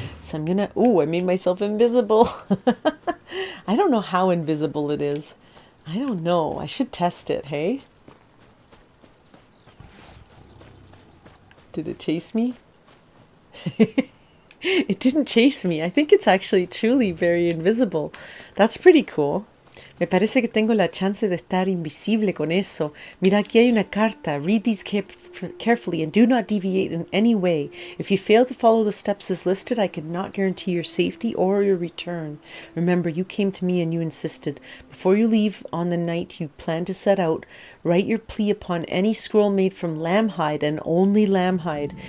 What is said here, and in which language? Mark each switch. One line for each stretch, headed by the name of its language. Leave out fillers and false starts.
English: So I'm gonna, I made myself invisible. I don't know how invisible it is. I don't know. I should test it, hey? Did it chase me? It didn't chase me. I think it's actually truly very invisible. That's pretty cool.
Spanish: Me parece que tengo la chance de estar invisible con eso. Mira, aquí hay una carta.
English: Read these carefully and do not deviate in any way. If you fail to follow the steps as listed, I cannot guarantee your safety or your return. Remember, you came to me and you insisted. Before you leave on the night you plan to set out, write your plea upon any scroll made from lamb hide and only lamb hide.